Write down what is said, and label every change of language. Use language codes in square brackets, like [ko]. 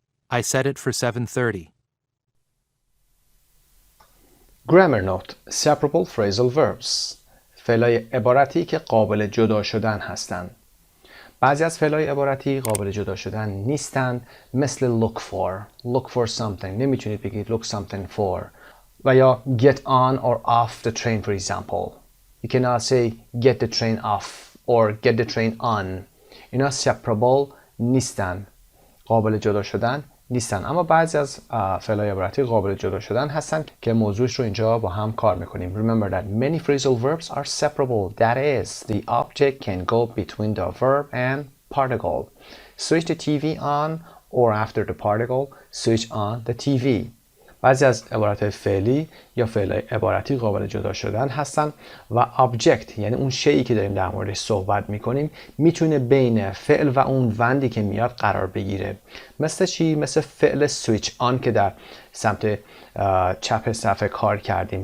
[en] I set it for 7:30. Grammar note: separable phrasal verbs. [fa] فعلای عبارتی که قابل جدا شدن هستند. بعضی از فعلای عبارتی قابل جدا شدن نیستند، مثل [en] look for something. [fa] نمیتونید بگید [en] look something for. [fa] و یا [en] get on or off the train for example. You cannot say get the train off or get the train on. [fa] اینا separable نیستن، قابل جدا شدن نیستن. اما بعضی از فعلای عبارتی قابل جدا شدن هستن که موضوعش رو اینجا با هم کار میکنیم. [en] Remember that many phrasal verbs are separable. That is, the object can go between the verb and particle. Switch the TV on, or after the particle, switch on the TV. [fa] بعضی از عبارات فعلی یا فعلای عبارتی قابل جدا شدن هستن و object یعنی اون شیئی که داریم در موردش صحبت میکنیم میتونه بین فعل و اون وندی که میاد قرار بگیره. مثل چی؟ مثل فعل switch on که در سمت چپ صفحه کار کردیم.